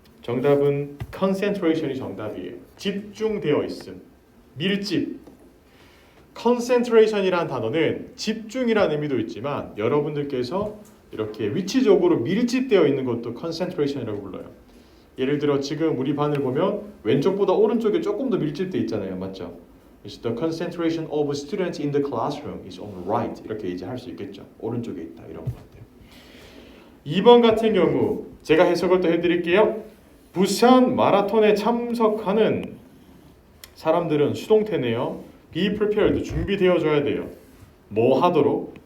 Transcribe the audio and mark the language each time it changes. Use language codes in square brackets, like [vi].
[ko] 정답은 concentration이 정답이에요. 집중되어 있음. 밀집. concentration이라는 단어는 집중이라는 의미도 있지만 여러분들께서 이렇게 위치적으로 밀집되어 있는 것도 concentration이라고 불러요. 예를 들어 지금 우리 반을 보면 왼쪽보다 오른쪽에 조금 더 밀집되어 있잖아요. 맞죠? [en] The concentration of students in the classroom is on the right. [ko] 이렇게 이제 할 수 있겠죠. 오른쪽에 있다. 이런 것 같아요. 2번 같은 경우 제가 해석을 또 해드릴게요. 부산 마라톤에 참석하는 사람들은 수동태네요. [en] Be prepared. [ko] 준비되어줘야 돼요. 뭐 하도록?